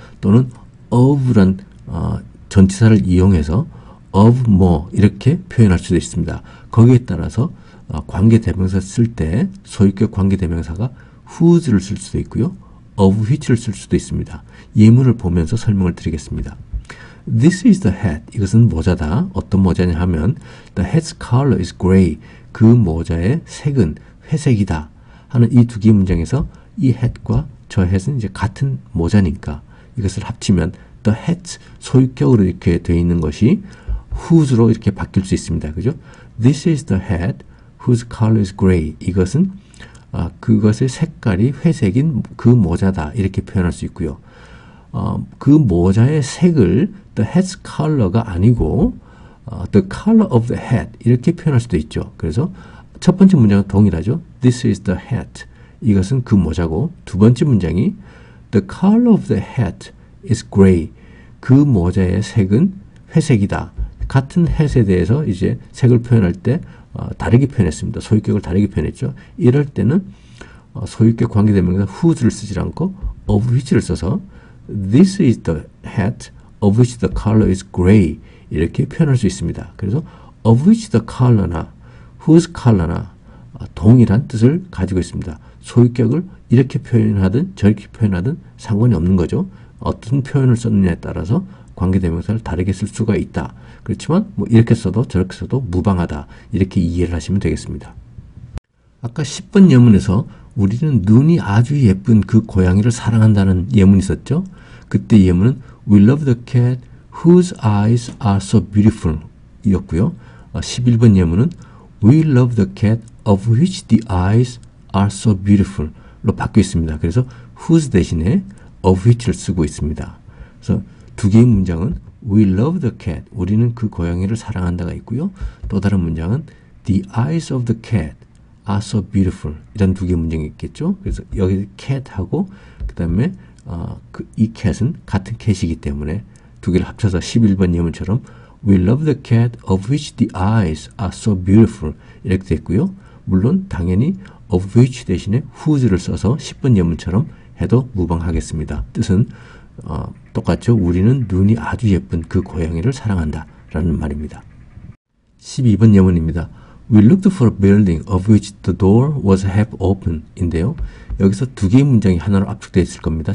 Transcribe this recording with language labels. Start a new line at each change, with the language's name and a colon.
Korean: 또는 of란 전치사를 이용해서 of more 이렇게 표현할 수도 있습니다. 거기에 따라서 관계대명사 쓸 때 소유격 관계대명사가 whose를 쓸 수도 있고요. of which를 쓸 수도 있습니다. 예문을 보면서 설명을 드리겠습니다.
English: This is the hat.
Korean: 이것은 모자다. 어떤 모자냐 하면
English: The hat's color is gray.
Korean: 그 모자의 색은 회색이다. 하는 이 두 개의 문장에서 이 hat과 저 hat은 이제 같은 모자니까 이것을 합치면 The hat 소유격으로 이렇게 되어 있는 것이 whose로 이렇게 바뀔 수 있습니다. 그죠?
English: This is the hat whose color is gray.
Korean: 이것은 그것의 색깔이 회색인 그 모자다. 이렇게 표현할 수 있고요. 그 모자의 색을 the hat's color가 아니고
English: the color of the hat
Korean: 이렇게 표현할 수도 있죠. 그래서 첫 번째 문장은 동일하죠.
English: This is the hat.
Korean: 이것은 그 모자고 두 번째 문장이
English: the color of the hat is gray.
Korean: 그 모자의 색은 회색이다. 같은 hat에 대해서 이제 색을 표현할 때 다르게 표현했습니다. 소유격을 다르게 표현했죠. 이럴 때는 소유격 관계대명사 whose를 쓰지 않고 of which를 써서
English: This is the hat of which the color is gray
Korean: 이렇게 표현할 수 있습니다. 그래서 of which the color나 whose color나 동일한 뜻을 가지고 있습니다. 소유격을 이렇게 표현하든 저렇게 표현하든 상관이 없는 거죠. 어떤 표현을 썼느냐에 따라서 관계대명사를 다르게 쓸 수가 있다. 그렇지만 뭐 이렇게 써도 저렇게 써도 무방하다. 이렇게 이해를 하시면 되겠습니다. 아까 10번 예문에서 우리는 눈이 아주 예쁜 그 고양이를 사랑한다는 예문이 있었죠. 그때 예문은
English: We love the cat whose eyes are so beautiful 이었고요.
Korean: 11번 예문은
English: We love the cat of which the eyes are so beautiful 로 바뀌어 있습니다.
Korean: 그래서 whose 대신에 of which를 쓰고 있습니다. 그래서 두 개의 문장은
English: We love the cat
Korean: 우리는 그 고양이를 사랑한다가 있고요. 또 다른 문장은
English: The eyes of the cat are so beautiful 이런 두 개의 문장이 있겠죠.
Korean: 그래서 여기 cat하고 그 다음에 이 cat은 같은 cat이기 때문에 두 개를 합쳐서 11번 예문처럼
English: We love the cat of which the eyes are so beautiful
Korean: 이렇게 됐고요. 물론 당연히 of which 대신에 whose를 써서 10번 예문처럼 해도 무방하겠습니다. 뜻은 똑같죠. 우리는 눈이 아주 예쁜 그 고양이를 사랑한다 라는 말입니다. 12번 예문입니다.
English: We looked for a building of which the door was half open
Korean: 인데요. 여기서 두 개의 문장이 하나로 압축되어 있을 겁니다.